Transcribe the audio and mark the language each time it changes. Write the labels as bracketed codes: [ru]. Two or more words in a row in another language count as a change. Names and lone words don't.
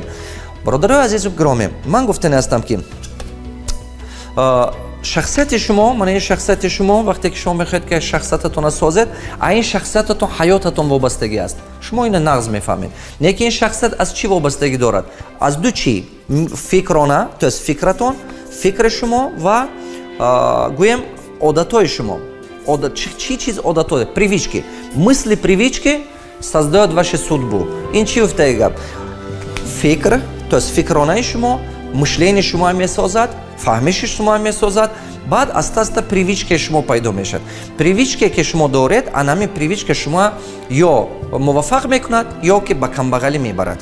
[tg] бародарои азизу гиромӣ, ман гуфтане ҳастам ки шахсияти шумо, мана ин шахсияти шумо вақте ки шумо мехоҳед ки шахсиятатонро созед, а ин шахсиятатон ҳаётатон вобастагӣ аст. Шумо ина нағз мефаҳмед. Неки ин шахсият аз чӣ вобастагӣ дорад? Аз ду чӣ? Фикрона, [ru] то есть [tg] фикратон, фикри шумо ва гӯем одатои шумо. Чӣ чиз одатои? Привички. [ru] Мысли привички создают вашу судьбу. [tg] Ин чӣ гуфтаи гап? Фикр, [ru] то есть [tg] фикронаи шумо, мышлени шумо месозад, фаҳмиши шумо месозад, баъд аста-аста привичке шумо пайдо мешавад. Привичке ки шумо доред, анами привичке шумо ё муваффақ мекунад, ё ки ба камбағалӣ мебарад.